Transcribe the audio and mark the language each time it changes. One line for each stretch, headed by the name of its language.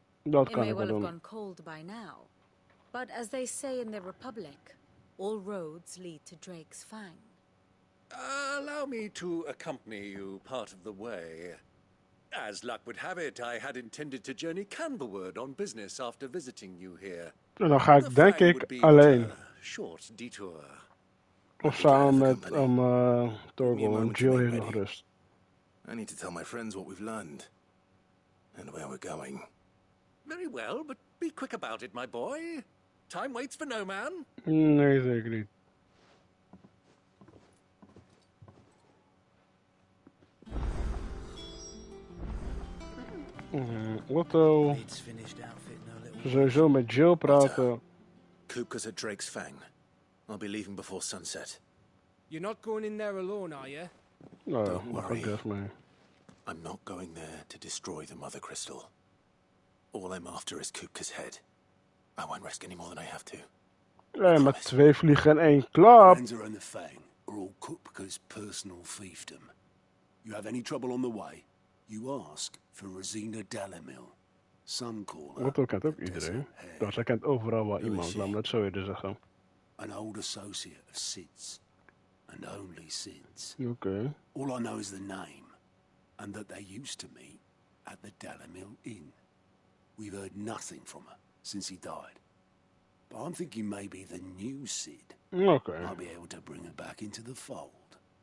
English: It may well have gone cold by now, but as they say in the Republic, all roads lead to Drake's Fang. Allow me to accompany you part of the way. As luck would have it, I had intended to journey Canberward on business after visiting you here.
Dutch: En dan ga ik denk ik alleen.
English: Short detour.
Dutch: Of samen met Torgal en Jill hier nog rust.
English: I need to tell my friends what we've learned. And where we're going. Very well, but be quick about it, my boy. Time waits for no man.
Dutch: Nee, zeker niet.
English: Otto.
Dutch: Sowieso met Jill praten.
English: Kupka's at Drake's Fang. I'll be leaving before sunset. You're not going in there alone, are you? No, don't worry. Me. I'm not going there to destroy the Mother Crystal. All I'm after is Kupka's head. I won't risk any more than I have to.
Dutch: Nee, maar 2 vliegen in 1 klap.
English: Lanza and the Fang are all cooked because personal fiefdom. You have any trouble on the way, you ask for Rosina Dalamil. Some call her.
Dutch: Dat kent ook iedereen. Dus hij kent overal wel iemand, laat me dat zo eerder zeggen.
English: An old associate of Sid's. And only Sid's. Okay. All I know is the name, and that they used to meet at the Dalamil Inn. We've heard nothing from her since he died. But I'm thinking maybe the new Sid might be able to bring her back into the fold.